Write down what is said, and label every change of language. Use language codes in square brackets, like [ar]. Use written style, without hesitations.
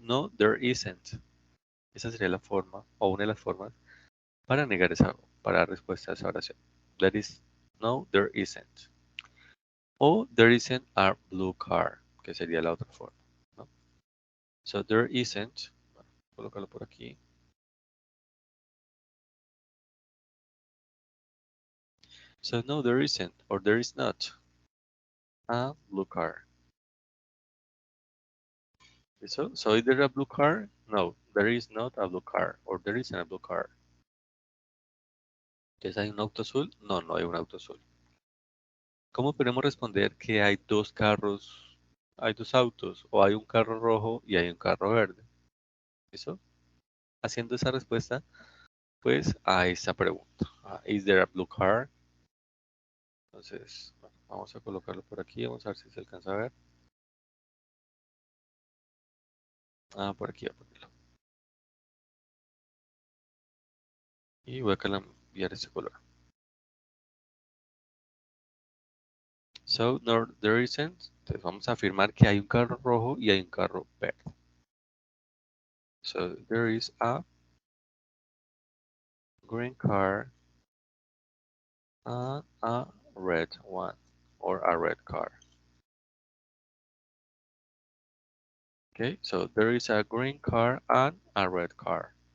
[en] No, there isn't. [es] Esa sería la forma, o una de las formas, para negar para dar respuesta a esa oración. [en] There is, no, there isn't. [es] O [en] there isn't a blue car, [es] que sería la otra forma, ¿no? [en] So there isn't, [es] bueno, colócalo por aquí. [en] So no, there isn't, or there is not a blue car. So is there a blue car? No, there is not a blue car, or there isn't a blue car. [es] Entonces, ¿hay un auto azul? No, no hay un auto azul. ¿Cómo podemos responder que hay dos carros, hay dos autos, o hay un carro rojo y hay un carro verde? ¿Eso? Haciendo esa respuesta, pues, a esa pregunta. [en] ¿Is there a blue car? [es] Entonces, bueno, vamos a colocarlo por aquí, vamos a ver si se alcanza a ver. Por aquí voy a ponerlo. Y voy a cambiar ese color. [en] So, no, there isn't. [es] Entonces, vamos a afirmar que hay un carro rojo y hay un carro verde. [en] So, there is a green car and a red one, or a red car. Okay, so there is a green car and a red car.